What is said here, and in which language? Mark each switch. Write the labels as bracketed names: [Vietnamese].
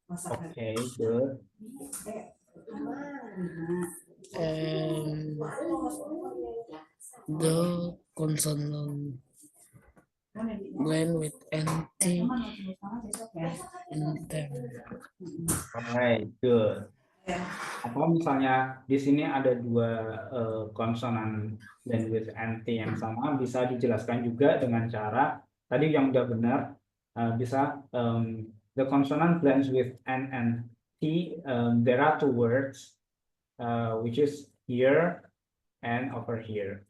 [English] Okay, good. and the consonant blend with NT in 10. Alright, good. [Indonesian] Atau misalnya di sini ada dua konsonan dan with NT yang sama, bisa dijelaskan juga dengan cara tadi yang udah benar, bisa the consonant blends with N and T. [English] There are two words, which is here and over here.